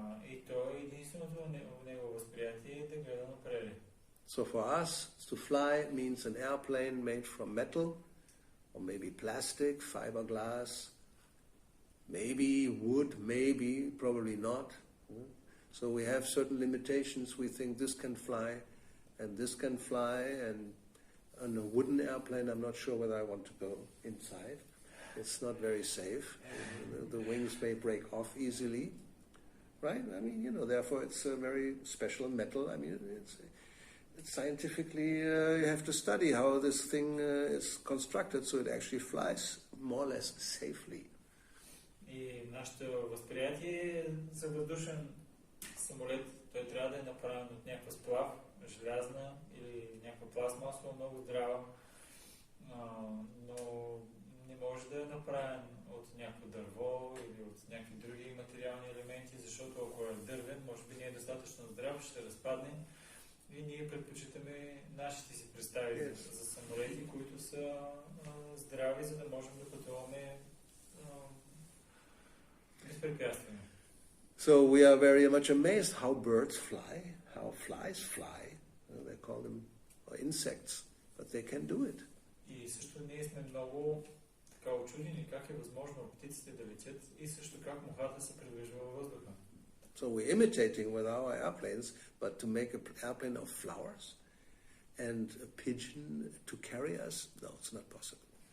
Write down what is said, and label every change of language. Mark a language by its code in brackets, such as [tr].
[bg] И той единственото в него възприятие е да гледа напред. [en] So for us, to fly means an airplane made from metal, or maybe plastic, fiberglass, maybe wood, maybe, probably not. So we have certain limitations. We think this can fly, and this can fly, and on a wooden airplane, I'm not sure whether I want to go inside. It's not very safe. The wings may break off easily. Right? I mean, therefore it's a very special metal. I mean, it's scientifically, you have to study how this thing is constructed so it actually flies more or less safely. [bg] И нашето възприятие за въздушен самолет, той трябва да е направен от някаква сплав, желязна или някаква пластмасова, много здрава, но не може да е направен от някакво дърво или от някакви други материални елементи, защото ако е дървен, може би не е достатъчно здрав, ще разпадне и ние предпочитаме нашите си представи за самолети, които са здрави, за да можем да пътуваме безпрепятствено. [en] So we are very much amazed how birds fly, how flies fly. They call them insects, but they can do it. [bg] И също ние сме много очудени как е възможно птиците да летят и също как мухата се придвижва във въздуха. [en] So we're imitating with our airplanes, but to make an airplane of flowers and a pigeon to carry us, no, it's not possible.